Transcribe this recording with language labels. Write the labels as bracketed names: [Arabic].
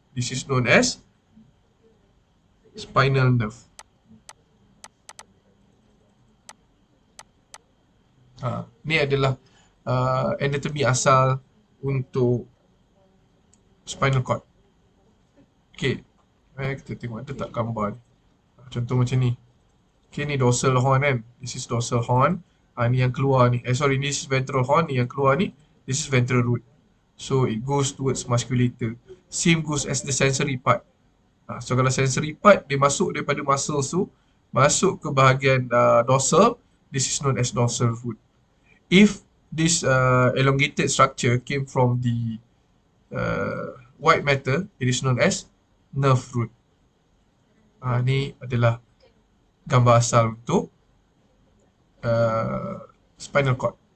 [English] This is known as spinal nerve. [Malay] Ni adalah anatomy asal untuk spinal cord. Okay, kita tengok ada tak gambar ni. Contoh macam ni. [English] Okay, [Malay] ni dorsal horn kan. [English] This is dorsal horn. [Malay] Ni yang keluar ni. [English] This is ventral horn. [Malay] Ni yang keluar ni, [English] this is ventral root. So it goes towards musculature. Same goes as the sensory part. [Malay] So kalau sensory part, dia masuk daripada muscles tu, masuk ke bahagian dorsal. [English] This is known as dorsal root. If this elongated structure came from the white matter, it is known as nerve root. [Malay] Ni adalah gambar asal untuk spinal cord.